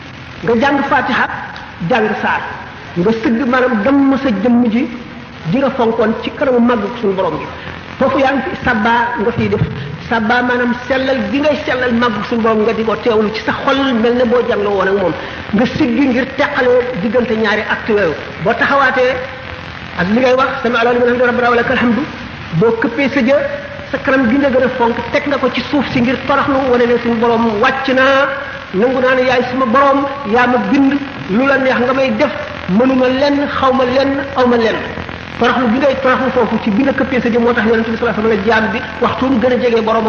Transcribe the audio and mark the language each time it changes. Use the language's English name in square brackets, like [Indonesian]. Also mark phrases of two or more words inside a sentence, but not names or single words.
[Wolof] nga jàng fatiha jàng saar nga sëgg maanaam damm sa jëmm ji di nga fonkoon ci kanamu màgg suñu borom bi foofu yaa ngi fi sabba nga fiy def sabba maanaam sellal gi ngay sellal màgg suñu borom nga di ko teewlu ci sa xol mel ne boo jàngloo woon ak moom nga siggi ngir teqalee diggante ñaari acte yooyu boo taxawaatee ak li ngay wax [Arabic] سمع الله لمن حمده ربنا ولك الحمد [Wolof] boo këppee sa jë sa kanam gi nga gën a fonk teg nga ko ci suuf si ngir toroxlu wane ne suñu borom wàcc naa nangu naa ne yaay suma borom yaa ma bind lu la neex nga may def mënuma lenn xaw ma lenn aw ma lenn toroxlu bi ngay toroxlu foofu ci bi nga këppee sa jëm moo tax yonente bi [Arabic] صلى الله عليه وسلم [Wolof] jaam bi waxtu mu gën a jegee boromam